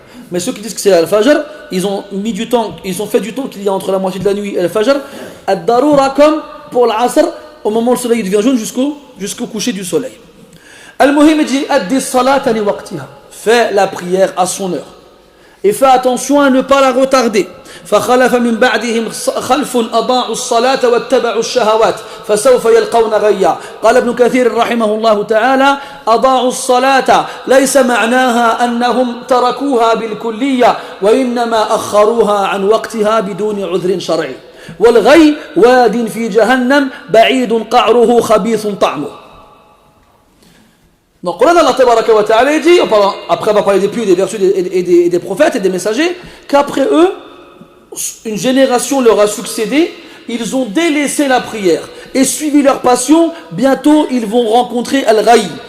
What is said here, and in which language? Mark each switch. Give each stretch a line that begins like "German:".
French: Mais ceux qui disent que c'est al-Fajr, ils ont fait du temps qu'il y a entre la moitié de la nuit et al-Fajr, ad-darura comme pour l'Asr, au moment où le soleil devient jaune jusqu'au coucher du soleil. Al-Muhim dit
Arabic: addi salata li waqtiha.
French: Fais la prière à son heure. Et fais attention à ne pas la retarder.
Arabic: فخلف من بعدهم خلف أضاعوا الصلاة واتبعوا الشهوات فسوف يلقون غيا. قال ابن كثير رحمه الله تعالى أضاعوا الصلاة ليس معناها أنهم تركوها بالكلية وإنما أخروها عن وقتها بدون عذر شرعي. والغي واد في جهنم بعيد قعره خبيث طعمه.
French: Donc on a Allah Tabaraka wa Ta'ala dit, après on va parler des pieux, des vertus et des prophètes et des messagers, qu'après eux, une génération leur a succédé ils ont délaissé la prière et suivi leur passion, bientôt ils vont rencontrer Al-Ghayy.